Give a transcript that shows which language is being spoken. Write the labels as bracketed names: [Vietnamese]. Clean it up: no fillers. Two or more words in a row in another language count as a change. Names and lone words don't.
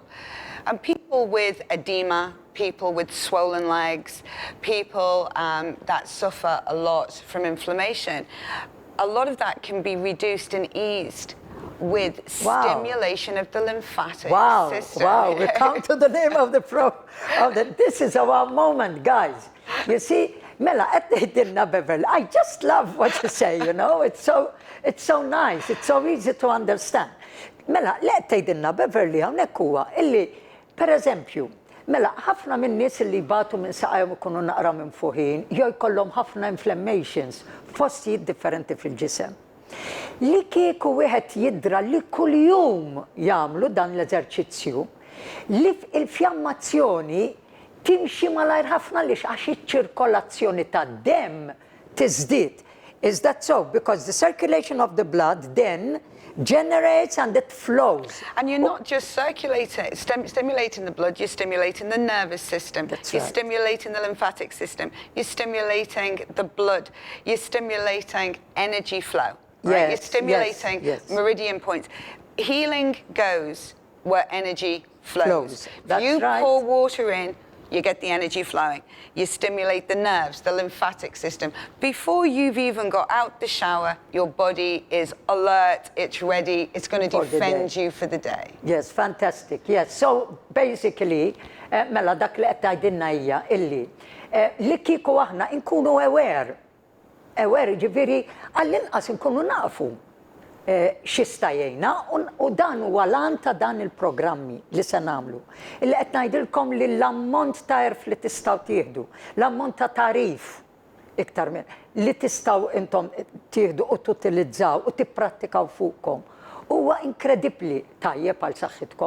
[English] And people with edema, people with swollen legs, people that suffer a lot from inflammation, a lot of that can be reduced and eased with stimulation of the lymphatic system. Wow, we come to the name of this is our moment, guys. You see, Mela, Beverly, I just love what you say, you know, it's so nice, it's so easy to understand. [Maltese] Mela, tgħidilna Beverly hawnhekk huwa illi, pereżempju, mela, ħafna minn nies li batu minn saqajhom ikunu naqra minn fuħin, jew jkollhom ħafna inflammations f'postijiet differenti fil-ġisem. Li kieku wieħed jidra li kuljum jagħmlu dan l-eżerċizzju, li l-fjammazzjoni timxi malajr ħafna li għax iċ-ċirkolazzjoni tad-demm tiżdied. [English] Is that so? Because the circulation of the blood then generates and it flows. And you're not just stimulating the blood, you're stimulating the nervous system. You're stimulating the lymphatic system. You're stimulating the blood. You're stimulating energy flow. Right? You're stimulating meridian points. Healing goes where energy flows. If you pour water in, you get the energy flowing. You stimulate the nerves, the lymphatic system. Before you've even got out the shower, your body is alert, it's ready, it's going to defend you for the day. Yes, fantastic. Yes, so basically, [Maltese] mela dak li qed tgħidilna hija illi li kieku aħna nkunu aware, ġifieri għall-inqas nkunu nafu xista jgħinna u dan huwa lan ta' dan il-programmi li se nagħmlu. Illi qed ngħidilkom li l-ammont ta' erf li tistgħu tieħdu, l-ammont ta' tarif iktar minn li tistgħu intom tieħdu u tutilizzaw u tipprattikaw fuqkom huwa inkredibbli tajjeb għal saħħitkom.